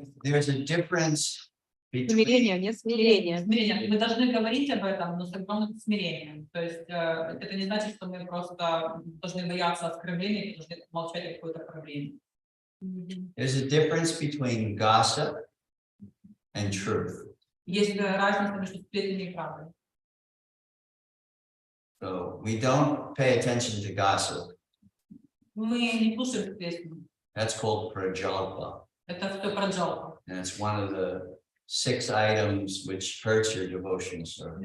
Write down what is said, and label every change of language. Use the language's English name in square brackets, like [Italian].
[English] There's a difference between [Russian] Смирение, нет смирения. Мы должны говорить об этом, но с огромным смирением. То есть это не значит, что мы просто должны бояться оскорблений, должны молчать о какой-то проблеме. [English] There's a difference between gossip and truth. [Russian] Есть разница между сплетнями и правдой. [English] So we don't pay attention to gossip. [Russian] Мы не слушаем сплетни. [English] That's called prajalpa. [Russian] Это все проджалка. [English] And it's one of the 6 items which hurts your devotional service.